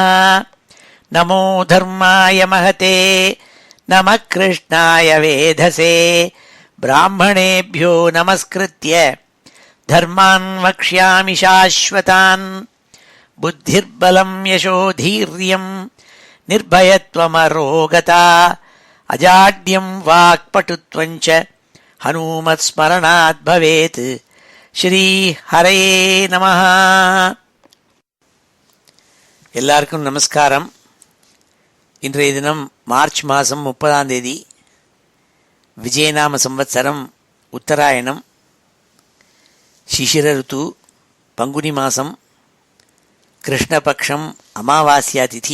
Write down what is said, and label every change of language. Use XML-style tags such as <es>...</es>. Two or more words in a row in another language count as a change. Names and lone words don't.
<sa>नमो धर्माय महते नमः कृष्णाय वेधसे ब्राह्मणेभ्यो नमस्कृत्य धर्मान् वक्ष्यामि शाश्वतान्। बुद्धिर्बलं यशोधीर्यं निर्भयत्वमरोगता अजाड्यं वाक्पटुत्वं च हनुमत्स्मरणात् भवेत्। श्री हरये नमः।</sa> <ta>எல்லாருக்கும் நமஸ்காரம். இன்றைய தினம் மார்ச் மாதம் 30ஆம் தேதி, விஜயநாம சம்வத்சரம், உத்தராயணம், சிசிர ருத்து, பங்குனி மாதம், கிருஷ்ணபக்ஷம், அமாவாஸ்யா திதி.</ta>